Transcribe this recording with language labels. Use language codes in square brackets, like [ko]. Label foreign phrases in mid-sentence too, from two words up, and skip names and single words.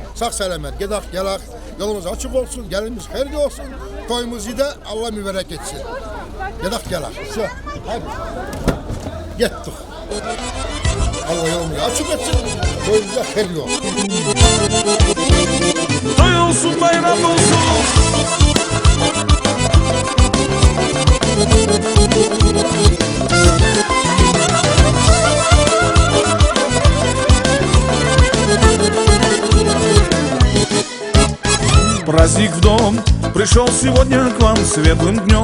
[az] selamet. Gedak gelak. Yolumuz açık olsun. Gelimiz hayırlı olsun. Toyumuzu da Allah mübarek etsin. Gedak gelak. Şu. Hadi. Gittik. Allah yolumuzu açık etsin. Toyumuz da hayırlı olsun. Toy olsun, bayram olsun. [ru] Праздник в дом пришел сегодня к вам светлым днем.